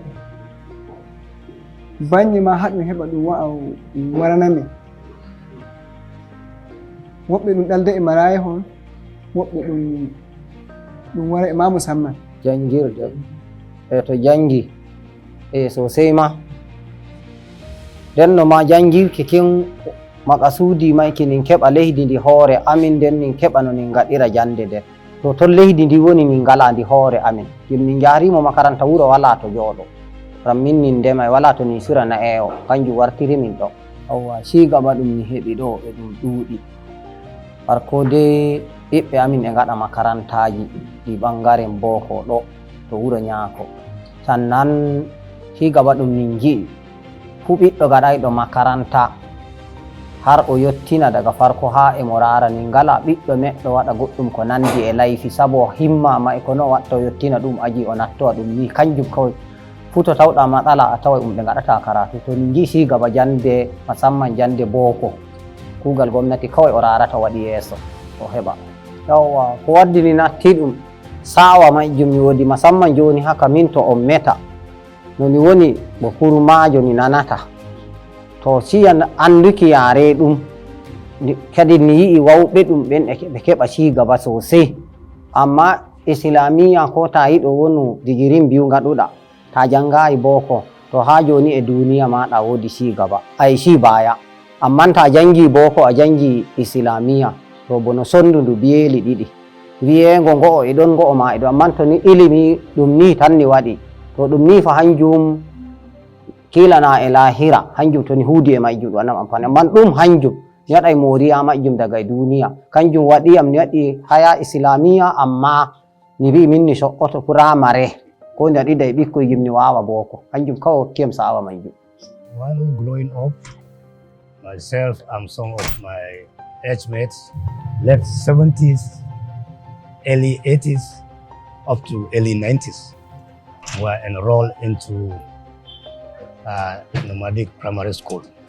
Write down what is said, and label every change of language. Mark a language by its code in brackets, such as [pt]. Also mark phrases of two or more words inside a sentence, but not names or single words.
[ff] banye ma haɗum heɓa ɗum waranami woɓɓe ɗum ɗalda e maraya hon woɓɓe ɗum wara e ma musamman jangirde to jangi sosai ma nden no ma jangirki kin makasudi mai kinin keɓa leydi ndi hoore amin nden nin keɓa no nin gaɗira jande nden to ton leydi ndi woni min ngala ndi hoore amin min jarimo makaranta wuro wala to jooɗo ram min nin ndema wala to nin sira na ewo kanjum wartiri min ɗo awwa cigaba ɗum mi heɓi ɗo e ɗum ɗuuɗi parko de ɓiɓɓe amin e gaɗa makarantaji ɗi ɓangaren boko ɗo to wuro ñaako sannan cigaba ɗum min ji'i fu ɓiɗɗo gaɗayɗo makaranta har o yottina [ha] daga farko [ff] ha e mo rara ni ngala ɓiɗɗo neɗɗo waɗa goɗɗum ko nandi e layfi sabo himmama e ko no watta o yottina ɗum aji o nattowa ɗum ni kanjum kawai fu to tawɗa matsala a tawa ɓe gaɗata karatu to min ji cigaba jande musamman jande boko kugal gomnati kawai o rarata waɗi yeeso o heɓa yawwa ko waddini natti ɗum sawa majjum mi wodi musamman joni haka min to on meta no mi woni bo kurmajo mi nanata to siya anduki yare ɗum kadi ni yi'i wawɓe ɗum ɓen ɓe keɓa cigaba sosai amma islamiya ko ta yiɗo wonu [ha] digirin biyu [ff] gaɗuɗa ta jangayi boko to ha joni e duniya maɗa wodi cigaba ay [ha] ci baya [ff] amma ta jangi boko a jangi islamiya to bono sondudu biyeli ɗiɗi wiyego go'o e ɗon go'o ma e ɗo amma to ni ilimi ɗum ni tan ni waɗi to ɗum ni fa hanjum kilana e lahira hanjum to ni huudi e majjum ɗum anam amfani amma ɗum hanjum mi waɗay moriya majjum daga e duniya kanjum waɗiyam mi waɗi haya islamiya amma mi wi min ni so'oto primary ko nde ɗiɗa e ɓikkoy mi wawa boko hanjum kawai hokkiyam sawa majjum. [en] While growing up, myself and some of my age mates, late 70s, early 80s, up to early 90s, were enrolled into Nomadic primary school.